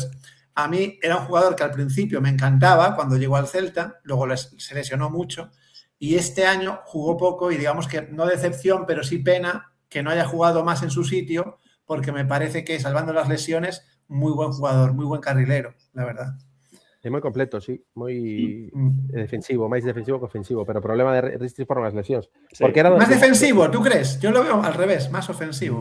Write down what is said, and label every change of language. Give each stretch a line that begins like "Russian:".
Spanish: Entonces, a mí era un jugador que al principio me encantaba cuando llegó al Celta, luego se lesionó mucho y este año jugó poco y digamos que no decepción, pero sí pena que no haya jugado más en su sitio, porque me parece que, salvando las lesiones, muy buen jugador, muy buen carrilero, la verdad.
Galician: É moi completo, sí, moi defensivo, máis defensivo que ofensivo, pero o problema de Ristic foron as lesións. Sí.
Spanish: Porque era más defensivo, ¿tú crees? Yo lo veo al revés, más ofensivo.